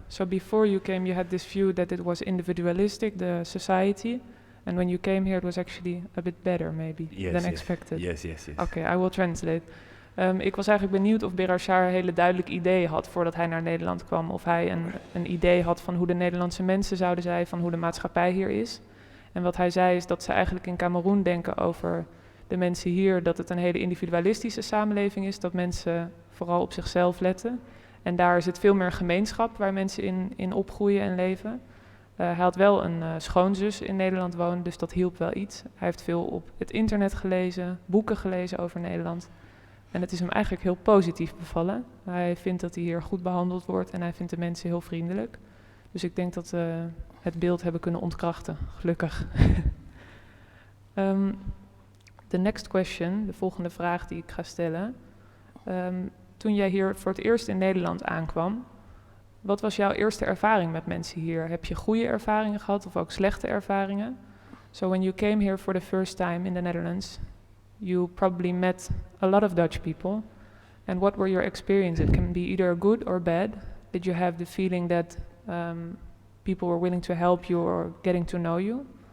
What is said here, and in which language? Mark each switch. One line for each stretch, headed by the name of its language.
English: So before you came, you had this view that it was individualistic, the society, and when you came here, it was actually a bit better, maybe, than expected. Yes. Okay, I will translate.
Dutch: Ik was eigenlijk benieuwd of Berarchard een hele duidelijk idee had voordat hij naar Nederland kwam. Of hij een idee had van hoe de Nederlandse mensen zouden zijn, van hoe de maatschappij hier is. En wat hij zei is dat ze eigenlijk in Kameroen denken over de mensen hier, dat het een hele individualistische samenleving is, dat mensen vooral op zichzelf letten. En daar is het veel meer gemeenschap waar mensen in opgroeien en leven. Hij had wel een schoonzus in Nederland wonen, dus dat hielp wel iets. Hij heeft veel op het internet gelezen, boeken gelezen over Nederland. En het is hem eigenlijk heel positief bevallen. Hij vindt dat hij hier goed behandeld wordt en hij vindt de mensen heel vriendelijk. Dus ik denk dat we het beeld hebben kunnen ontkrachten, gelukkig.
English: The next question,
Dutch: de volgende vraag die ik ga stellen. Toen jij hier voor het eerst in Nederland aankwam, wat was jouw eerste ervaring met mensen hier? Heb je goede ervaringen gehad of ook slechte ervaringen?
English: So when you came here for the first time in the Netherlands, you probably met a lot of Dutch people. And what were your experiences? It can be either good or bad. Did you have the feeling that people were willing to help you or getting to know you?